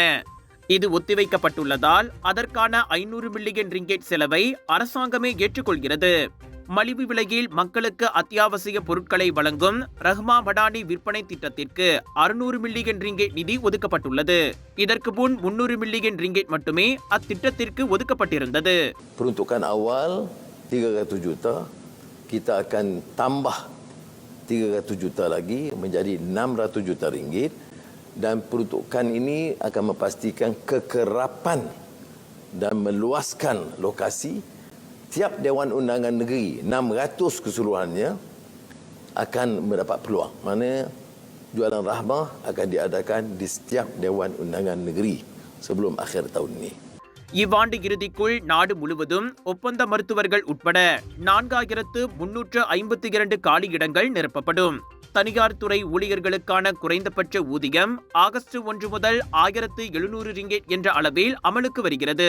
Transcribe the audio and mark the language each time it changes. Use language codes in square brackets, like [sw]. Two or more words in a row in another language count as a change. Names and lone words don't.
[ta] இது ஒத்திவைக்கப்பட்டுள்ளதால் அதற்கான 500 மில்லியன் ரிங்கேட் செலவை அரசாங்கமே ஏற்றுக்கொள்கிறது. மலிவு விலையில் மக்களுக்கு அத்தியாவசிய பொருட்களை வழங்கும் ரஹ்மா மடானி விற்பனை திட்டத்திற்கு 600 மில்லியன் ரிங்கேட் நிதி ஒதுக்கப்பட்டுள்ளது. இதற்கு முன் 300 மில்லியன் ரிங்கேட் மட்டுமே அத்திட்டத்திற்கு ஒதுக்கப்பட்டிருந்தது. [ms] Peruntukan awal 300 juta, kita akan tambah 300 juta lagi menjadi 600 juta ringgit, dan peruntukan ini akan memastikan kekerapan dan meluaskan lokasi. Tiap Dewan Undangan Negeri 600 keseluruhannya akan mendapat peluang. Maknanya jualan rahmah akan diadakan di setiap Dewan Undangan Negeri sebelum akhir tahun ini. [ta] இவ்வாண்டு இறுதிக்குள் நாடு முழுவதும் ஒப்பந்த மருத்துவர்கள் உட்பட 4352 காலியிடங்கள் நிரப்பப்படும். தனியார் துறை ஊழியர்களுக்கான குறைந்தபட்ச ஊதியம் ஆகஸ்ட் 1 முதல் 1700 ரிங்கேட் என்ற அளவில் அமலுக்கு வருகிறது.